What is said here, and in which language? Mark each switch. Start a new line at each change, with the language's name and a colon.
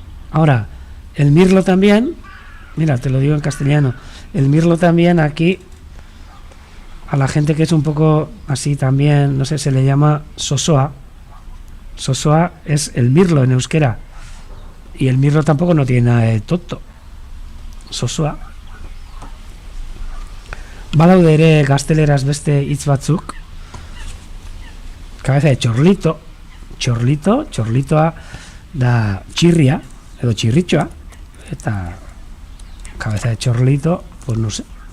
Spanish: Ahora, el mirlo también, mira, te lo digo en castellano, el mirlo también aquí, a la gente que es un poco así también, no sé, se le llama sosoa. Sosoa es el mirlo en euskera. Y el mirlo tampoco no tiene nada de tonto. Sosoa.
Basque: Badaude ere gazteleraz beste hitz batzuk.
Spanish: Cabeza de chorlito.
Basque: Chorlitoa da txirria, edo txirritxoa. Eta
Spanish: cabeza de chorlito, pues no sé.